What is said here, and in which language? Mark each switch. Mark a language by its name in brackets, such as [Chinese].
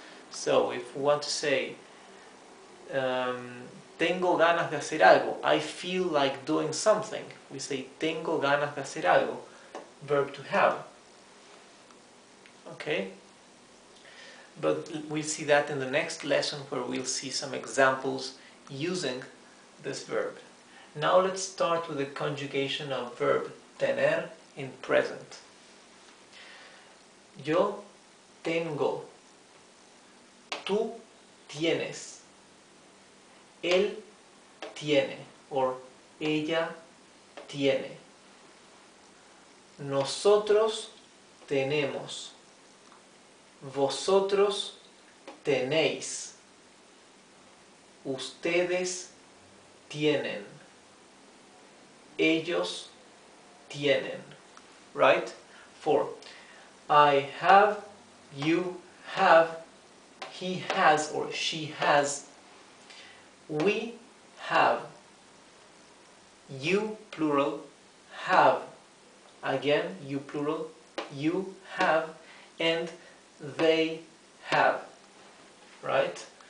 [English] So if we want to say, [Spanish] tengo ganas de hacer algo, [English] I feel like doing something, we say, tengo ganas de hacer algo, verb to have. Okay? But we'll see that in the next lesson, where we'll see some examples using this verb. Now let's start with the conjugation of verb tener in present. [Spanish] Yo tengo, tú tienes, él tiene, or ella tiene. Nosotros tenemos, vosotros tenéis, ustedes tienen, ellos tienen, right? [English] For I have, you have, he has or she has, we have, you plural have, again you plural, you have, and they have, right?